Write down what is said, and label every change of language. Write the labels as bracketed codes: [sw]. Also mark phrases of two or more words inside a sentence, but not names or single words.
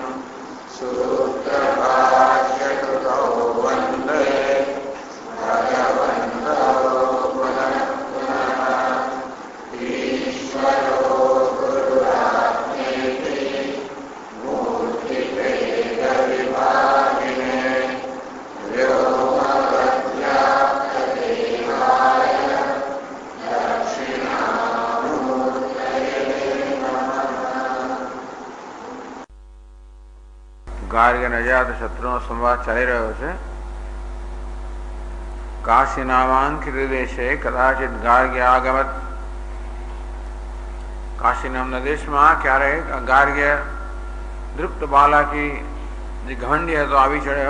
[sa] सूत्रभाष्यकृतौ वन्दे भगवन्तौ पुनः पुनः ईश्वरो गुरुरात्मेति मूर्तिभेदविभागिने व्योमवद्व्याप्तदेहाय दक्षिणामूर्तये नमः। [gu] ગાર્ગ્ય અને અજાતશત્રુનો સંવાદ ચાલી રહ્યો છે. [sa] काशी नामांकित देशे कदाचित गार्ग्य आगमत. [gu] કાશી નામના દેશમાં ક્યારેક ગાર્ગ્ય દૃપ્ત બાલાકી જે ઘમંડી હતો આવી ચડ્યો.